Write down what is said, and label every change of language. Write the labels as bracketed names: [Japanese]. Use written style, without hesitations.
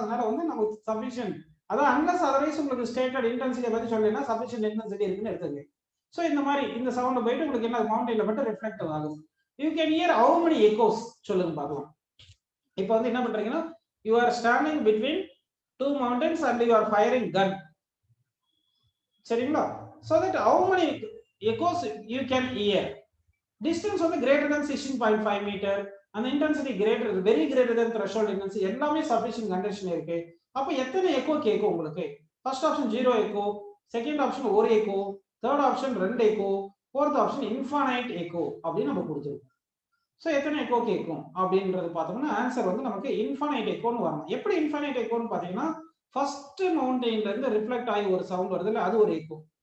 [Tamil] அதனால வந்து நமக்கு சஃபிஷியன்ட், அதாவது அன்லஸ் அதர்வைஸ் உங்களுக்கு ஸ்டேட்டட் இன்டென்சிட்டியை பத்தி சொல்லலைன்னா சஃபிஷியன்ட் இன்டென்சிட்டி இருக்குன்னு எடுத்துங்க. ஸோ இந்த மாதிரி இந்த சவுண்ட் போயிட்டு உங்களுக்கு என்ன மவுண்டைன்ல மட்டும் ரிஃப்ளெக்ட் ஆகும். [English] you can hear how many echoes [Tamil] சொல்லுங்க பார்க்கலாம். இப்போ வந்து என்ன பண்றீங்கன்னா, [English] You are standing between two mountains and you are firing gun. [Tamil] சரிங்களா? [English] so that how many echoes you can hear. Distance வந்து greater than 16.5 meter, and intensity very greater than threshold intensity, எல்லாமே sufficient condition இருக்கு. [Tamil] அப்ப எத்தனை echo கேட்கும் உங்களுக்கு? First option 0 echo, second option 1 echo, third option 2 echo, fourth option infinite echo அப்படின்னு நம்ம கொடுத்துருக்கோம். ஸோ எத்தனை எக்கோ கேட்கும் அப்படின்றது பார்த்தோம்னா ஆன்சர் வந்து நமக்கு இன்ஃபைனைட் எக்கோன்னு வரணும். எப்படி இன்ஃபைனைட் எக்கோன்னு பார்த்தீங்கன்னா, ஃபர்ஸ்ட் மவுண்டைன்ல இருந்து ரிஃப்ளெக்ட் ஆகி ஒரு சவுண்ட் வருது இல்லை, அது ஒரு எக்கோ.